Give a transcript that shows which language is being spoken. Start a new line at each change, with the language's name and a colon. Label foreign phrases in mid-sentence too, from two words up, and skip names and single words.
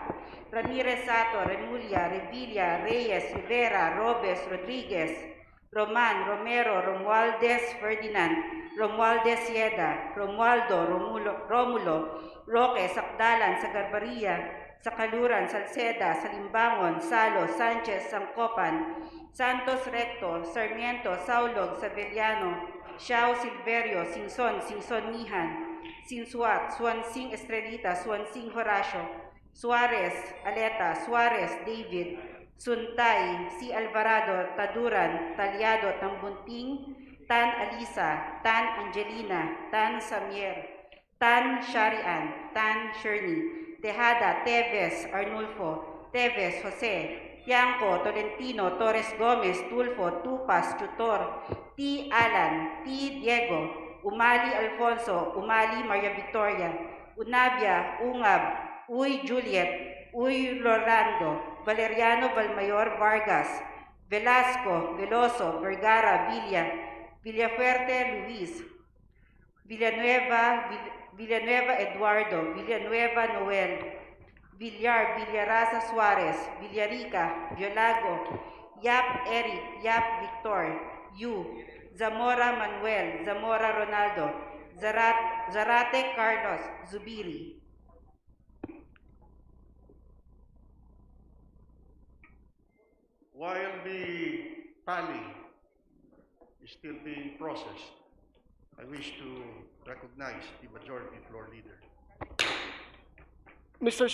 English: Ramirez Sato, Remulla, Revilla, Reyes, Rivera, Robes, Rodriguez, Roman, Romero, Romualdez, Ferdinand, Romualdez Sieda, Romualdo, Romulo, Roque, Sakdalan, Sagarbaria, Sakaluran, Salceda, Salimbangon, Salo, Sanchez, Sangkopan, Santos Recto, Sarmiento, Saulog, Sabeliano, Xiao Silverio, Singson, Singson Mihan, Sinsuat, Swansing Estrelita, Swansing Horacio, Suarez, Aleta, Suarez, David, Suntay, C. Alvarado, Taduran, Talyado, Tambunting, Tan Alisa, Tan Angelina, Tan Samier, Tan Sharian, Tan Shirney, Tejada, Teves, Arnulfo, Teves, Jose, Tiangco, Tolentino, Torres Gomez, Tulfo, Tupas, Tutor, T. Alan, T. Diego, Umali Alfonso, Umali Maria Victoria, Unabia, Ungab, Uy Juliet, Uy Rolando, Valeriano Valmayor Vargas, Velasco, Veloso, Vergara, Villafuerte Luis, Villanueva Eduardo, Villanueva Noel, Villar, Villaraza Suarez, Villarica, Violago, Yap Eric, Yap Victor, Yu, Zamora Manuel, Zamora Ronaldo, Zarate Carlos, Zubiri. While the tally is still being processed, I wish to recognize the majority floor leader. Mr.